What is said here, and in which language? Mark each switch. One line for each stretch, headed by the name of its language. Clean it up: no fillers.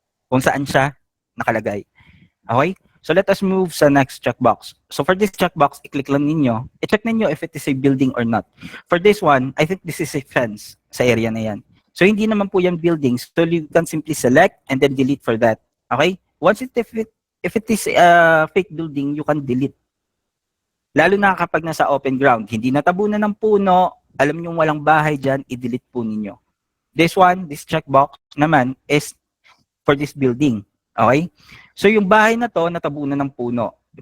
Filipino: Kung saan siya nakalagay. Okay?
English: So let us move
Filipino: sa next checkbox.
English: So for this checkbox,
Filipino: i-click lang ninyo.
English: I-check ninyo if it is a building or not. For this one, I think this is a fence
Filipino: sa area na yan. So hindi naman po yung buildings.
English: So you can simply select and then delete for that. Okay? Once if it is a fake building, you can delete.
Filipino: Lalo na kapag nasa open ground, hindi natabunan ng puno, alam nyo walang bahay dyan, i-delete po ninyo.
English: This one, this checkbox
Filipino: naman
English: is for this building. Okay?
Filipino: So yung bahay na to, natabunan ng puno.